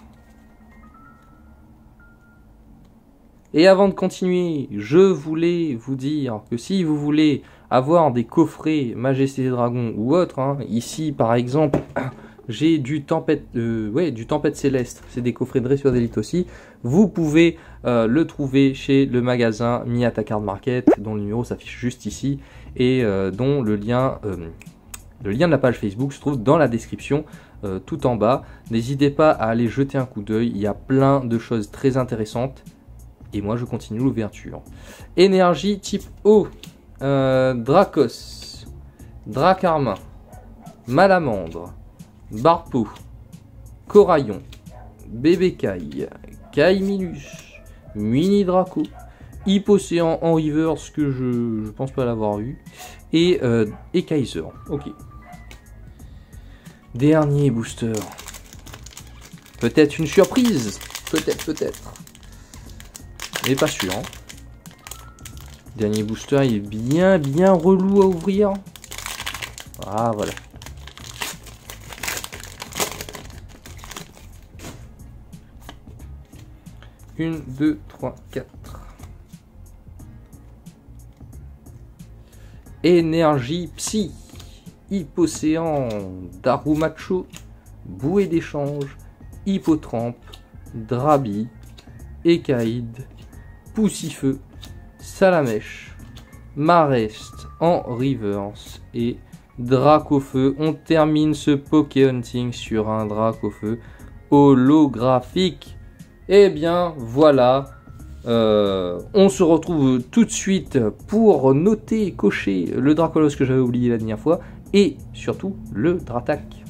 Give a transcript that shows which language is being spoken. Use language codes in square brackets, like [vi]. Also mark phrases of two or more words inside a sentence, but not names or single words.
[fr] Et avant de continuer, je voulais vous dire que si vous voulez avoir des coffrets Majesté des Dragons ou autres, hein, ici par exemple, j'ai du Tempête Céleste, c'est des coffrets Dressueur d'élite aussi, vous pouvez le trouver chez le magasin Miata Card Market, dont le numéro s'affiche juste ici, et dont le lien de la page Facebook se trouve dans la description tout en bas. N'hésitez pas à aller jeter un coup d'œil, il y a plein de choses très intéressantes. Et moi, je continue l'ouverture. Énergie type eau. Dracos. Dracarmin. Malamandre. Barpeau. Coraillon. Bébécaille. Caimilus. Mini Draco. Hippocéan en reverse que je pense pas l'avoir eu. Et Kaiser. Ok. Dernier booster. Peut-être une surprise. Peut-être. Mais pas sûr. Hein. Dernier booster, il est bien relou à ouvrir. Ah, voilà. Une, 2, 3, 4. Énergie Psy. Hippocéan. Darumacho. Bouée d'échange. Hippotrampe. Drabi. Ekaïd. Poussifeu, Salamèche, Marest en reverse et Dracofeu. On termine ce Poké Hunting sur un Dracofeu holographique. Et bien voilà, on se retrouve tout de suite pour noter et cocher le Dracolos que j'avais oublié la dernière fois et surtout le Dratak.